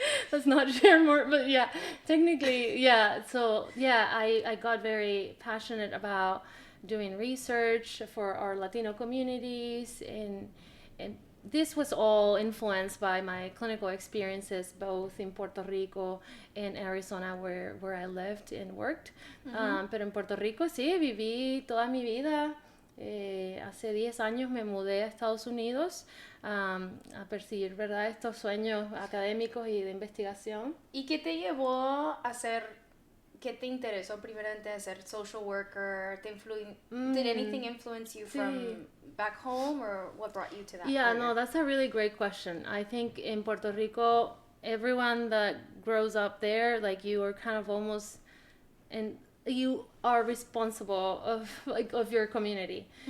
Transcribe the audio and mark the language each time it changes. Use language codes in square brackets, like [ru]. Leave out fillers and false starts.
[en] Let's not share more, but technically, so I got very passionate about doing research for our Latino communities, and this was all influenced by my clinical experiences both in Puerto Rico and Arizona where I lived and worked. [es] Pero en Puerto Rico sí, viví toda mi vida. Hace 10 años me mudé a Estados Unidos a perseguir, ¿verdad?, estos sueños académicos y de investigación. ¿Y qué te llevó a ser, qué te interesó primeramente a ser [en] social worker? Did anything influence you from back home, or what brought you to that? Yeah, no, that's a really great question. I think in Puerto Rico, everyone that grows up there, like you are kind of almost, and you are responsible of your community.